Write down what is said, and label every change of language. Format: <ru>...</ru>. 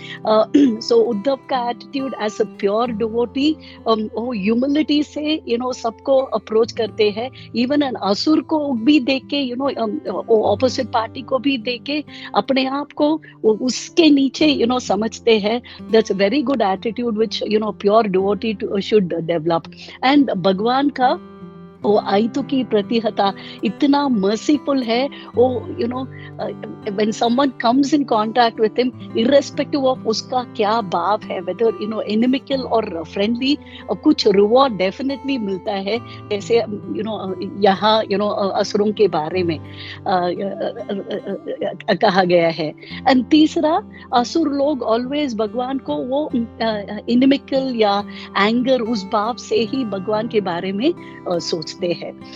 <hi>सो उद्धव का attitude</hi> <en>as a pure devotee,</en> <hi>वो humility से सबको अप्रोच करते हैं, इवन एन असुर को भी देख के, ऑपोजिट पार्टी को भी देख के अपने आप को उसके नीचे समझते हैं।</hi> <en>That's a very good attitude which pure devotee should develop.</en> <hi>And भगवान का वो आयतु की प्रतिहता</hi> <en>इतना मर्सीफुल</en> <hi>है। वो</hi> <en>when someone comes in contact with him, irrespective of</en> <hi>उसका क्या भाव है,</hi> <en>whether inimical</en> <hi>और</hi> <en>friendly,</en> <hi>कुछ</hi> <en>reward definitely</en> <hi>मिलता है। जैसे यहाँ असुरों के बारे में कहा गया है। एंड तीसरा,</hi> <en>असुर लोग ऑलवेज</en> <hi>भगवान को वो inimical या एंगर, उस भाव से ही भगवान के बारे में सोचते हैं।</hi>